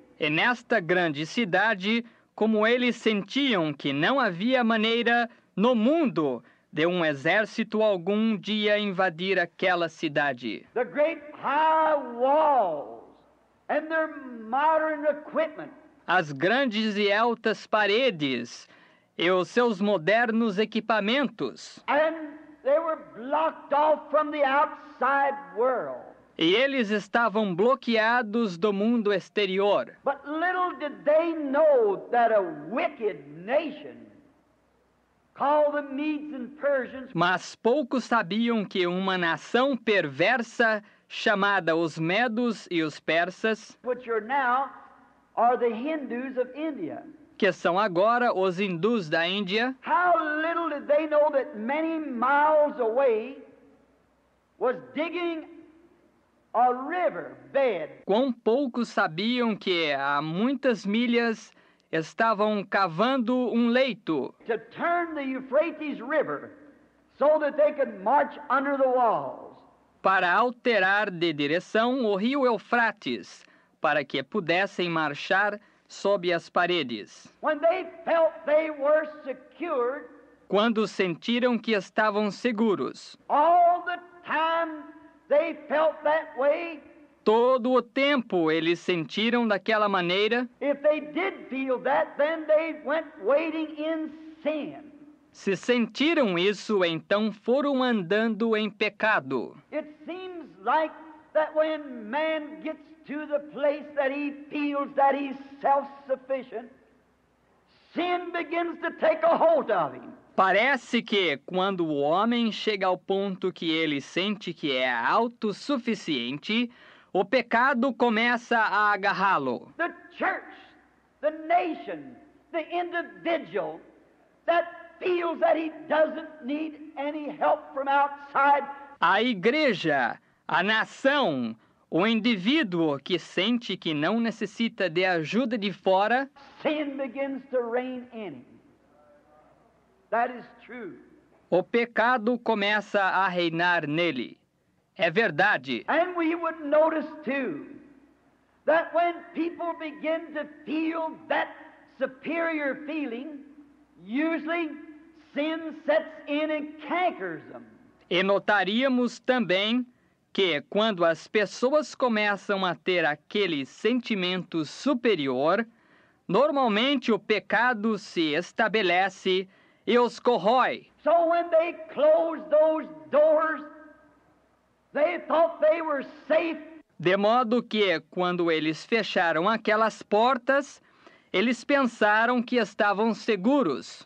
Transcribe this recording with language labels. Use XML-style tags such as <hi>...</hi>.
<pt>E nesta grande cidade, como eles sentiam que não havia maneira no mundo de um exército algum dia invadir aquela cidade.</pt> <en>The great high walls and their modern equipment.</en> <pt>As grandes e altas paredes e os seus modernos equipamentos.</pt> <en>And they were blocked off from the outside world.</en> <pt>E eles estavam bloqueados do mundo exterior.</pt> <en>But little did they know that a wicked nation called the Medes and Persians,</en> <pt>Mas poucos sabiam que uma nação perversa chamada os Medos e os Persas,</pt> <en>which are the Hindus of India.</en> <pt>que são agora os hindus da Índia,</pt> <en>How little did they know that many miles away was digging a river bed</en> <pt>quão poucos sabiam que há muitas milhas estavam cavando um leito</pt> <en>to turn the Euphrates River so that they could march under the walls.</en> <pt>para alterar de direção o rio Eufrates, para que pudessem marchar sob as paredes.</pt> <en>when they felt they were secured,</en> <pt>Quando sentiram que estavam seguros.</pt> <en>all the time they felt that way,</en> <pt>Todo o tempo eles sentiram daquela maneira.</pt> <en>if they did feel that, then they went waiting in sin.</en> <pt>Se sentiram isso, então foram andando em pecado.</pt> <en>It seems like that when man gets to the place that he feels that he's self-sufficient, sin begins to take a hold of him.</en> <pt>Parece que, quando o homem chega ao ponto que ele sente que é autossuficiente, o pecado começa a agarrá-lo.</pt> <en>The church, the nation, the individual that feels that he doesn't need any help from outside,</en> <pt>A igreja, a nação, o indivíduo que sente que não necessita de ajuda de fora,</pt> <en>sin begins to reign in him. That is true.</en> <pt>o pecado começa a reinar nele. É verdade.</pt> <en>And we would notice too that when people begin to feel that superior feeling, usually sin sets in and cankers them.</en> <pt>E notaríamos também que, quando as pessoas começam a ter aquele sentimento superior, normalmente o pecado se estabelece e os corrói.</pt> <en>So when they closed those doors, they thought they were safe.</en> <pt>De modo que, quando eles fecharam aquelas portas, eles pensaram que estavam seguros.</pt>